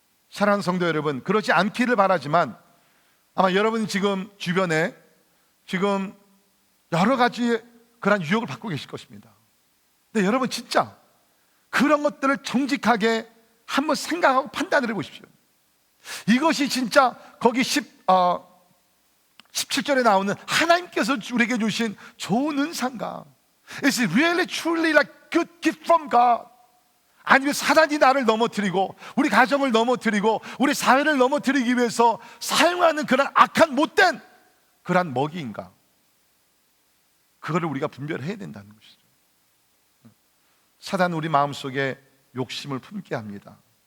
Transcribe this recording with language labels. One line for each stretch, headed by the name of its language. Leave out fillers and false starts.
Korean: 사랑하는 성도 여러분, 그렇지 않기를 바라지만 아마 여러분이 지금 주변에 지금 여러 가지 그런 유혹을 받고 계실 것입니다. 근데 여러분 진짜 그런 것들을 정직하게 한번 생각하고 판단을 해보십시오. 이것이 진짜 거기 17절에 나오는 하나님께서 우리에게 주신 좋은 은사인가?
English: Is it really truly like good gift from God?
Korean: 아니면 사단이 나를 넘어뜨리고 우리 가정을 넘어뜨리고 우리 사회를 넘어뜨리기 위해서 사용하는 그런 악한 못된 그런 먹이인가? 그거를 우리가 분별해야 된다는 것이죠. 사단은 우리 마음속에 욕심을 품게 합니다.